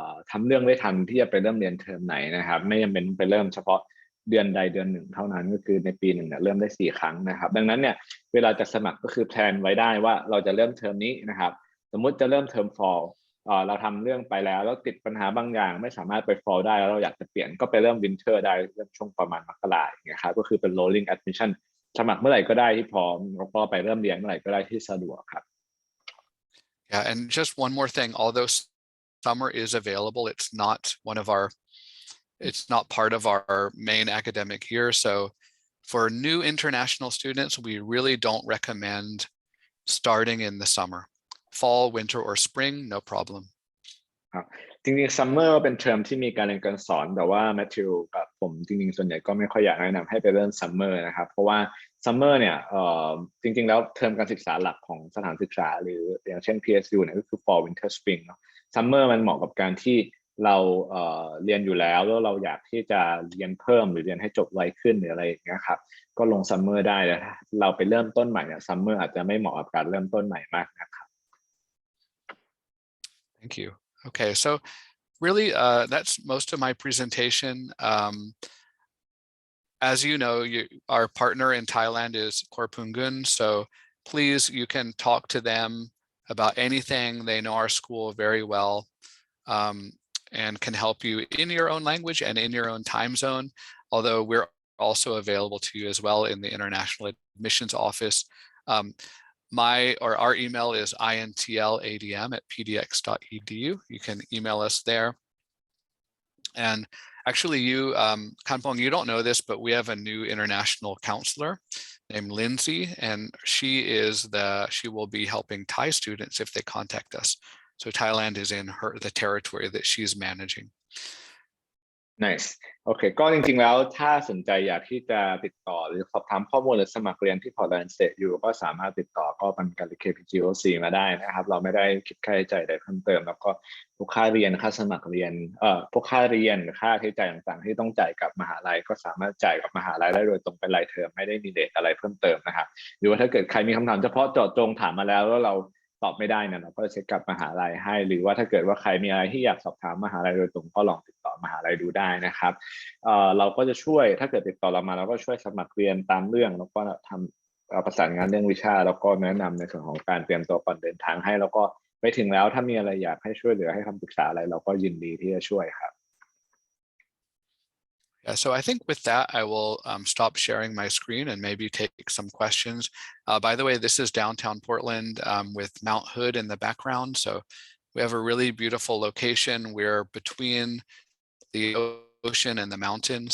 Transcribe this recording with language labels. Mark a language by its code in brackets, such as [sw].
[th] ทำเรื่องได้ทันที่จะไปเริ่มเรียนเทอมไหนนะครับไม่จำเป็นไปเริ่มเฉพาะเดือนใดเดือนหนึ่งเท่านั้นก็คือในปีหนึ่งเนี่ยเริ่มได้4 ครั้งนะครับดังนั้นเนี่ยเวลาจะสมัครก็คือแพลนไว้ได้ว่าเราจะเริ่มเทอมนี้นะครับสมมุติจะเริ่มเทอม fall เราทำเรื่องไปแล้วติดปัญหาบางอย่างไม่สามารถไป fall ได้แล้วเราอยากจะเปลี่ยนก็ไปเริ่ม winter ได้เริ่มช่วงประมาณมกราคมอย่างเงี้ยครับก็คือเป็น rolling admission สมัครเมื่อไหร่ก็ได้ที่พร้อมแล้วก็ไปเริ่มเรียนเมื่อไหร่ก็ได้ที่สะดวกครับ [en] Yeah, and just one more thing, although summer is available, it's not part of our main academic year. So for new international students, we really don't recommend starting in the summer. Fall, winter, or spring, no problem. [th] ครับจริงๆซัมเมอร์เป็นเทอมที่มีการเรียนการสอนแต่ว่าแมทธิวกับผมจริงๆส่วนใหญ่ก็ไม่ค่อยอยากแนะนำให้ไปเริ่มซัมเมอร์นะครับเพราะว่าซัมเมอร์เนี่ยจริงๆแล้วเทอมการศึกษาหลักของสถานศึกษาหรืออย่างเช่น PSU เนี่ยก็คือ Fall Winter Spring เนาะซัมเมอร์มันเหมาะกับการที่เราเรียนอยู่แล้วเราอยากที่จะเรียนเพิ่มหรือเรียนให้จบไวขึ้นหรืออะไรอย่างเงี้ยครับก็ลงซัมเมอร์ได้แล้วเราไปเริ่มต้นใหม่เนี่ยซัมเมอร์อาจจะไม่เหมาะกับการเริ่มต้นใหม่มากนะครับ [en] Thank you. Okay, so really that's most of my presentation. As you know, our partner in Thailand is Korpungun, so please you can talk to them about anything. They know our school very well. and can help you in your own language and in your own time zone, although we're also available to you as well in the International Admissions Office. Our email is intladm@pdx.edu. You can email us there. And actually you, Kanpong, you don't know this, but we have a new international counselor named Lindsay, and she will be helping Thai students if they contact us. So Thailand is in the territory that she's managing. [th] Nice โอเคก็จริงๆแล้วถ้าสนใจอยากที่จะติดต่อหรือสอบถามข้อมูลหรือสมัครเรียนที่ Portland State อยู่ก็สามารถติดต่อก็เป็นการ KPGOC มาได้นะครับเราไม่ได้คิดค่าใช้จ่ายใดเพิ่มเติมแล้วก็พวกค่าเรียนค่าสมัครเรียน พวกค่าเรียนหรือค่าใช้จ่ายต่างๆที่ต้องจ่ายกับมหาลัยก็สามารถจ่ายกับมหาลัยได้โดยตรงเป็นรายเทอมไม่ได้มีเรทอะไรเพิ่มเติมนะครับหรือว่าถ้าเกิดใครมีคำถามเฉพาะเจาะจงถามมาแล้วเราตอบไม่ได้เนี่ยเราก็เช็คกับมหาลัยให้หรือว่าถ้าเกิดว่าใครมีอะไรที่อยากสอบถามมหาลัยโดยตรงก็ลองติดต่อมหาลัยดูได้นะครับ เราก็จะช่วยถ้าเกิดติดต่อเรามาเราก็ช่วยสมัครเรียนตามเรื่องแล้วก็ทำประสานงานเรื่องวิชาแล้วก็แนะนำในส่วนของการเตรียมตัวก่อนเดินทางให้แล้วก็ไปถึงแล้วถ้ามีอะไรอยากให้ช่วยเหลือให้คำปรึกษาอะไรเราก็ยินดีที่จะช่วยครับ [en] Yeah, so I think with that, I will stop sharing my screen and maybe take some questions. By the way, this is downtown Portland with Mount Hood in the background. So we have a really beautiful location. We're between the ocean and the mountains.